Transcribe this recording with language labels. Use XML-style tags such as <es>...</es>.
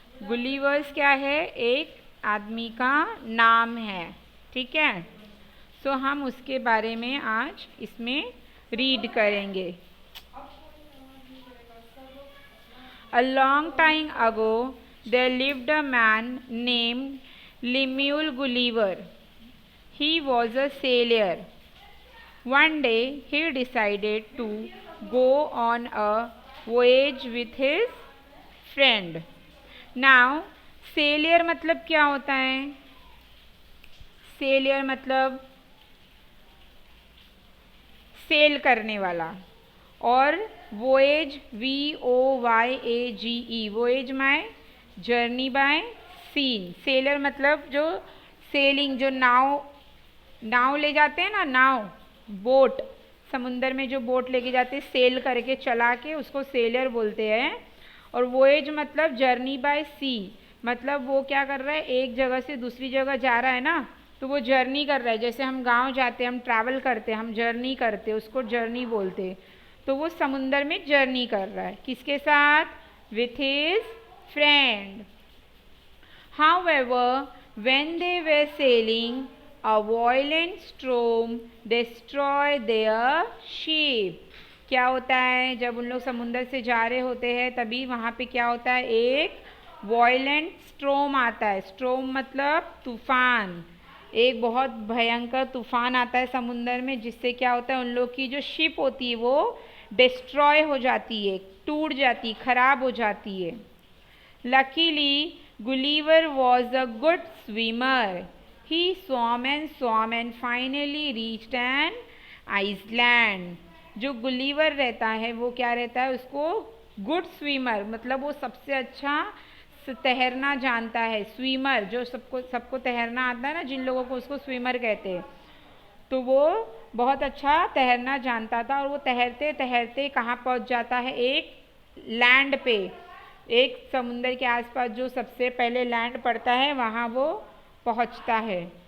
<hi>Gullivers क्या है? एक आदमी का नाम है, ठीक है। सो हम उसके बारे में आज इसमें रीड करेंगे।</hi> <en>A long time ago, there lived a man named Lemuel Gulliver. He was a sailor. One day he decided to go on a voyage with his friend. Now,</en> <hi>sailor मतलब क्या होता है? sailor मतलब cell करने वाला, और voyage VOYAGE voyage</hi> <en>My journey by sea.</en> <hi>Seller मतलब जो सेलिंग, जो नाव ले जाते हैं ना, नाव बोट, समुंदर में जो बोट लेके जाते हैं सेल करके चला के, उसको सेलर बोलते हैं। और वोएज मतलब जर्नी बाय सी, मतलब वो क्या कर रहा है, एक जगह से दूसरी जगह जा रहा है ना, तो वो जर्नी कर रहा है। जैसे हम गांव जाते हैं, हम ट्रैवल करते हैं, हम जर्नी करते हैं, उसको जर्नी बोलते हैं। तो वो समुंदर में जर्नी कर रहा है, किसके साथ?</hi> <en>With his friend. However, when they were sailing, a violent storm destroyed their ship.</en> <hi>क्या होता है जब उन लोग समुंदर से जा रहे होते हैं, तभी वहाँ पे क्या होता है, एक वायलेंट स्ट्रोम आता है। स्ट्रोम मतलब तूफान, एक बहुत भयंकर तूफान आता है समुंदर में, जिससे क्या होता है, उन लोग की जो शिप होती है वो डिस्ट्रॉय हो जाती है, टूट जाती, खराब हो जाती है।</hi> <en>Luckily, Gulliver was a good swimmer. He swam and finally reached an island.</en> <hi>जो गुलीवर रहता है वो क्या रहता है, उसको गुड स्विमर मतलब वो सबसे अच्छा तैरना जानता है। स्विमर जो सबको तैरना आता है ना, जिन लोगों को, उसको स्विमर कहते हैं। तो वो बहुत अच्छा तैरना जानता था, और वो तैरते तैरते कहाँ पहुँच जाता है, एक लैंड पे, एक समुंदर के आसपास जो सबसे पहले लैंड पड़ता है वहाँ वो पहुँचता है।</hi>